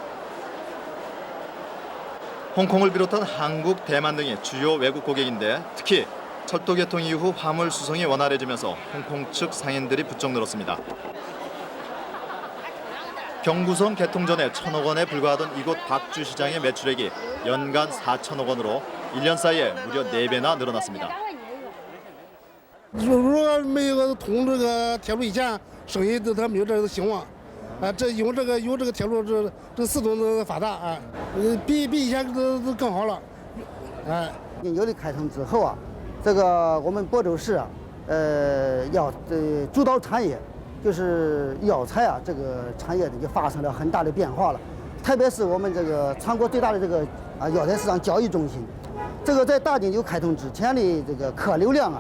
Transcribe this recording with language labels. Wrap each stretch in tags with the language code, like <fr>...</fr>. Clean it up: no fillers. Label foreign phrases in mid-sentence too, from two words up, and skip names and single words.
<ko>홍콩을 비롯한 한국, 대만 등이 주요 외국 고객인데 특히 철도 개통 이후 화물 수송이 원활해지면서 홍콩 측 상인들이 부쩍 늘었습니다. 경부선 개통 전에 1,000억 원에 불과하던 이곳 박주시장의 매출액이 연간 4천억 원으로 1년 사이에 무려 4배나 늘어났습니다.</ko> <zh>如果没有通这个铁路以前，生意都他没有这个兴旺，这有这个铁路，这四通都发达啊，比以前都更好了，有了开通之后啊，这个我们亳州市啊，主导产业就是药材啊，这个产业就发生了很大的变化了，特别是我们这个全国最大的这个药材市场交易中心，这个在大金九开通之前的这个客流量啊。</zh>